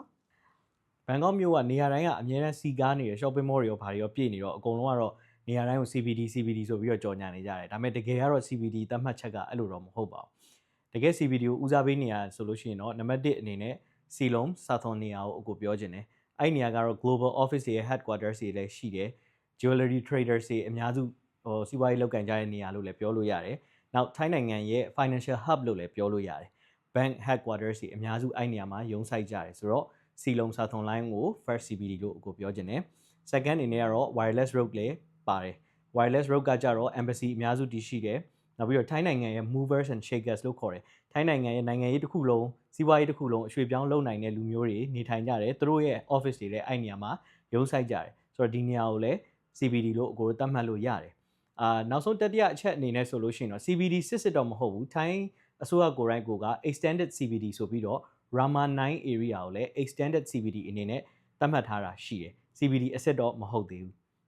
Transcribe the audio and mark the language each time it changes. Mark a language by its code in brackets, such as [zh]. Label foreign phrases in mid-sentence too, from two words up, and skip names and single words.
[my] ဘန်ကောက်မြို့ကနေရာတိုင်းကအများနဲ့စီကားနေရ [en] shopping mall [my] တွေရောဘာတွေရောပြည့်နေတော့အကုန်လုံးကတော့နေရာတိုင်းကို CBD ဆိုပြီးတော့ကြော်ညာနေကြတယ်ဒါပေမဲ့တကယ်ကတော့ CBD သတ်မှတ်ချက်ကအဲ့လိုတော့မဟုတ်ပါဘူးတကယ် CBD ကိုဦးစားပေးနေရဆိုလို့ရှိရင်တော့နံပါတ်1အနေနဲ့ စီလုံးစာသွန်နေရာကိုပြောချင်တယ်အဲ့နေရာကတော့ [en] global office [my] ရဲ့ headquarters တွေလည်းရှိတယ် [en] jewelry traders [my] တွေအများစုစီးပွားရေးလုပ်ကိုင်ကြတဲ့နေရာလို့လည်းပြောလို့ရတယ်နောက်ထိုင်းနိုင်ငံရဲ့ [en] financial hub [my] လို့လည်း ပြောလို့ရတယ် [en] bank headquarters [my] တွေအများစုအဲ့နေရာမှာရုံးစိုက်ကြတယ်ဆိုတော့စီလုံးစာသွန် line ကို [en] first CBD [my] လို့ပြောချင်တယ် second အနေနဲ့ကတော့ wireless road လည်းပါတယ် wireless road ကကြတော့ embassy အများစုတည်ရှိတယ်နောက်ပြီးတော့ထိုင်းနိုင်ငံရဲ့ [en] movers and shakers [my] လို့ခေါ်တယ်ထိုင်းနိုင်ငံရဲ့နိုင်ငံရေးတစ်ခုလုံးစီးပွားရေးတစ်ခုလုံးအရွှေ့ပြောင်းလုပ်နိုင်တဲ့လူမျိုးတွေနေထိုင်ကြတယ်သူတို့ရဲ့ office တွေလည်းအဲ့နေရာမှာရုံးစိုက်ကြတယ်ဆိုတော့ဒီနေရာကိုလည်း CBD လို့သတ်မှတ်လို့ရတယ်နောက်ဆုံးတတိယအချက်အနေနဲ့ဆိုလို့ရှိရင်တော့ CBD စစ်တော့မဟုတ်ဘူးထိုင်းအစိုးရကိုယ်တိုင်က [en] extended CBD [my] ဆိုပြီးတော့ Rama 9 area ကိုလည်း [en] extended CBD [my] အနေနဲ့သတ်မှတ်ထားတာရှိတယ် CBD အစစ်တော့မဟုတ်သေးဘူး